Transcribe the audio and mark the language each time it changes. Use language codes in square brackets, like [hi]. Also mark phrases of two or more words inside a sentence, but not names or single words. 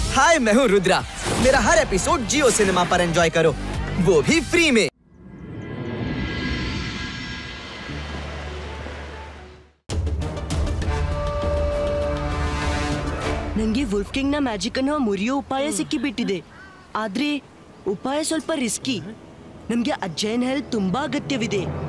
[hi] हाय, मैं हूँ रुद्रा। मेरा हर एपिसोड जियो सिनेमा पर एंजॉय करो, वो भी फ्री में। [kn] ನಂಗೆ ವುಲ್ಫ್ಕಿಂಗ್ ನ ಮ್ಯಾಜಿಕ್ ಅನ್ನು ಮುರಿಯೋ ಉಪಾಯ ಸಿಕ್ಕಿಬಿಟ್ಟಿದೆ. ಆದ್ರೆ ಉಪಾಯ ಸ್ವಲ್ಪ ರಿಸ್ಕಿ. ನಮ್ಗೆ ಅಜ್ಜಯನ್ ಹೆಲ್ಪ್ ತುಂಬಾ ಅಗತ್ಯವಿದೆ.